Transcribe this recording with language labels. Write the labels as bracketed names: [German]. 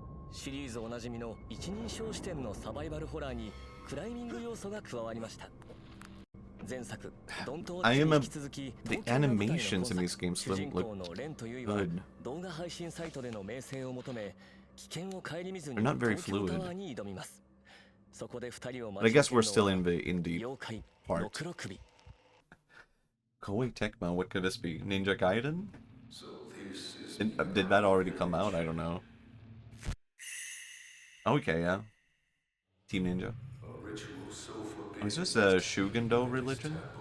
[Japanese] シリーズおなじみの一人称視点のサバイバルホラーにクライミング要素が加わりました。 [English] 前作、ドントウォッチに引き続き、 the animations in these games look good. [Japanese] 動画配信サイトでの名声を求め、危険を顧みずに東京タワーに挑みます。そこで2人を待ち受けるのは、 [English] I guess we're still in the indie part. [Japanese] ろくろ首。 [English] Koei Tecmo, what could this be? Ninja Gaiden? Did that already come out? I don't know. Okay, yeah. Team Ninja. Oh, is this a Shugendo religion?